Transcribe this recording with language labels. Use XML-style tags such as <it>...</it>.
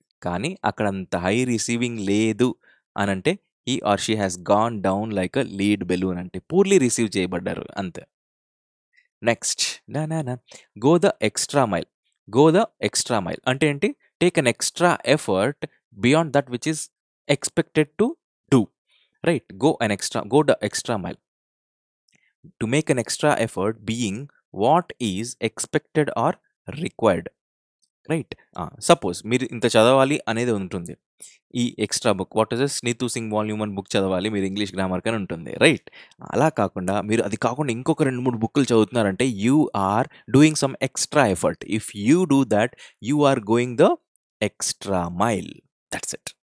<te>కానీ అక్కడ అంత హై రిసీవింగ్ లేదు అని అంటే</te> <en>he or she has gone down like a lead balloon</en> <te>అంటే పూర్లీ రిసీవ్ చేయబడ్డారు అంతే.</te> <en>Next నా నా నా go the extra mile. Go the extra mile</en> <te>అంటే ఏంటి?</te> <en>Take an extra effort beyond that which is expected to do. Right. go the extra mile. To make an extra effort being what is expected or required.</en> <te>Right. Suppose మీరు ఇంత చదవాలి అనేది ఉంటుంది. ఈ extra book what is Neetu Singh volume 1 book చదవాలి మీరు English grammar కానీ ఉంటుంది. రైట్. అలా కాకుండా మీరు అది కాకుండా ఇంకొక 2-3 బుక్కులు చదువుతున్నారంటే</te> <en>You are doing some extra effort. If you do that you are going the extra mile. That's it.</en>